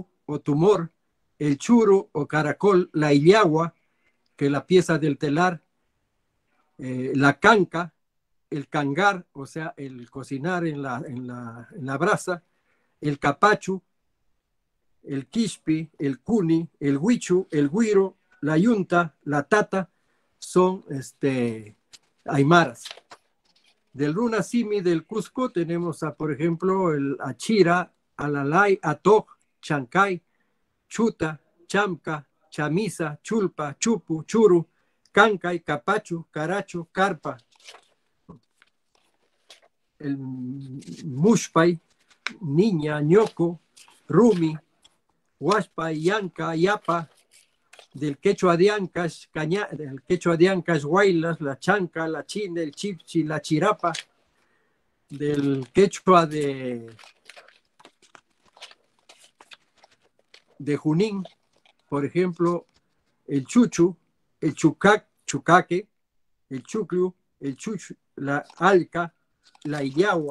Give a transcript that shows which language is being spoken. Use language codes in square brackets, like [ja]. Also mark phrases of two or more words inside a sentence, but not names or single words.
[es] o tumor, el churu o caracol, la illagua, que es la pieza del telar, la canca, el cangar, o sea, el cocinar en la brasa, el capachu, el quispi, el cuni, el huichu, el guiro, la yunta, la tata, son aymaras. Del runasimi del Cusco tenemos, por ejemplo, el achira, alalay, atoj, chancay, chuta, chamca, chamisa, chulpa, chupu, churu, cancay, capachu, caracho, carpa. El mushpay, niña, ñoco, rumi, huashpay, yanca, yapa. Del quechua de Ancash, del quechua de Ancash, Huaylas, la chanca, la china, el chipchi, la chirapa. Del quechua de Junín, por ejemplo, el chuchu, el chucaque, el chuclu, el chuchu, la alca, la illagua.